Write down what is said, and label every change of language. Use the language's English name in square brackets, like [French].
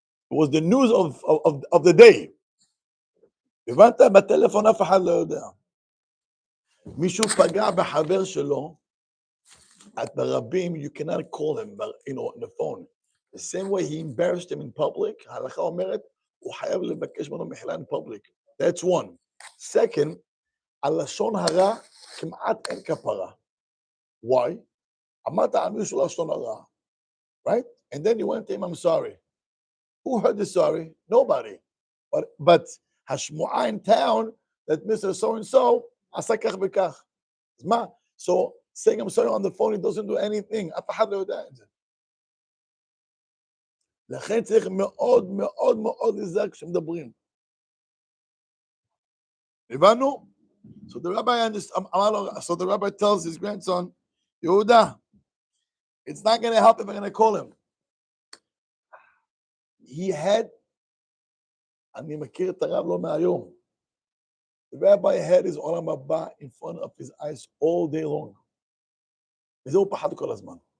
[English] It was the news of the day. [Hebrew] הבנת? בטלפון אף אחד לא יודע. מישהו פגע בחבר שלו, at ברבים, [English] you cannot call him, but, on the phone. The same way he embarrassed him in public, [Hebrew] ההלכה אומרת, הוא חייב לבקש ממנו מחילה [English] in public. That's one. Second, [Hebrew] על לשון הרע, כמעט אין כפרה. [English] Why? [Hebrew] אמרת על מישהו לשון הרע. [English] Right? And then you went to him, I'm sorry. Who heard the sorry? Nobody. But השמועה in town, that Mr. [Hebrew] So-and-so, עשה כך וכך. אז מה? [English] So, saying I'm sorry on the phone, it doesn't do anything. [Hebrew] אף אחד לא יודע את זה. לכן צריך מאוד מאוד מאוד להיזהר כשמדברים. הבנו? [English] So the rabbi tells his grandson, Yehuda, it's not going to help if I'm going to call him. He had, [Hebrew] אני מכיר את הרב לא מהיום. [English] The rabbi had his עולם הבא in front of his eyes all day long. [Hebrew] וזה הוא פחד כל הזמן.